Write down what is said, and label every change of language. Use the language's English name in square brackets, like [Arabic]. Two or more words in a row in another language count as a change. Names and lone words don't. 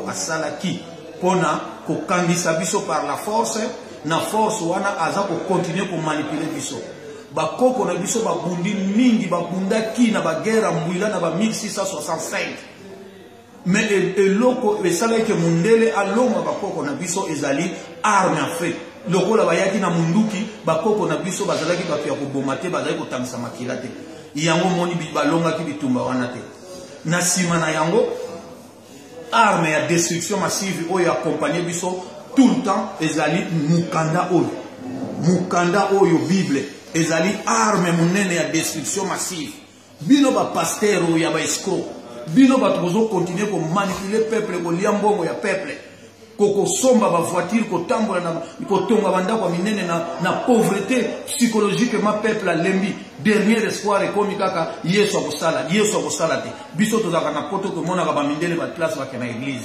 [Lingala] asalaki pona ko kandisa biso [French] par la force [Lingala] na force wana aza ko continuer ko manipuler biso bakoko na biso babundi mingi babundaki na bagera mbwila na ba 1665 mais eloko esala ke mundele alonga bakoko na biso ezali [French] arme en fait [Lingala] lokola bayaki na munduki bakoko na biso bazalaki bapia ko bomate bazali ko tangisa makila te yango moni balonga ki bitumba wana te na sima na yango arme ya [French] destruction massive [Lingala] oyo accompagner biso [French] tout le temps [Lingala] ezali mukanda oyo bible ezali arme munene ya destruction massive bino ba pasteur oyo ya ba escroc bino ba tozo continuer ko manipuler peuple ko liambongo ya peuple koko somba ba voiture ko tambola na ko tonga bandako minene na [French] pauvreté psychologique [Lingala] ma peuple lembi [French] dernier espoir et [Lingala] komi kaka yeso akosala te biso tozaka na poto ko mona ba mindele ba place ba kana église